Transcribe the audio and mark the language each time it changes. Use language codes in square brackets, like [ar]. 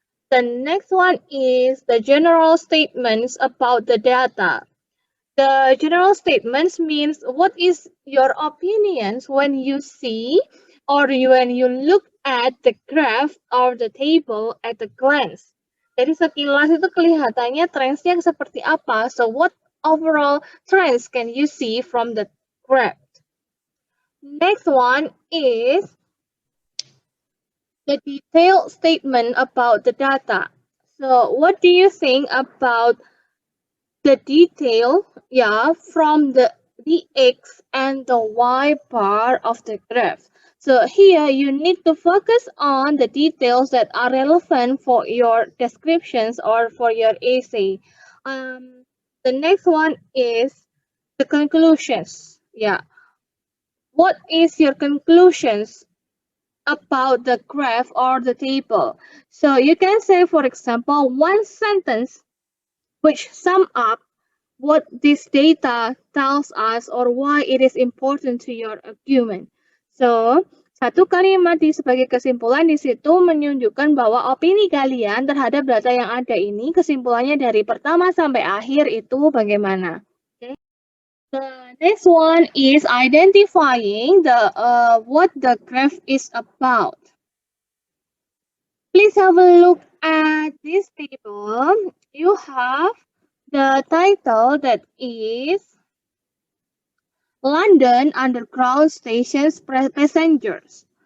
[en] The next one is the general statements about the data. The general statements means what is your opinions when you see or when you look at the graph or the table at a glance. [id] Jadi sekilas itu kelihatannya trendsnya seperti apa. [en] So what overall trends can you see from the graph? Next one is the detailed statement about the data. So what do you think about the detail, from the x and the y bar of the graph? So here you need to focus on the details that are relevant for your descriptions or for your essay. The next one is the conclusions. What is your conclusions about the graph or the table? So you can say, for example, one sentence which sum up what this data tells us or why it is important to your argument. [id] So, satu kalimat sebagai kesimpulan di situ menunjukkan bahwa opini kalian terhadap data yang ada ini, kesimpulannya dari pertama sampai akhir itu bagaimana. [en] Okay. The next one is identifying the what the graph is about. Please have a look at this table. You have the title that is London Underground Stations Passengers.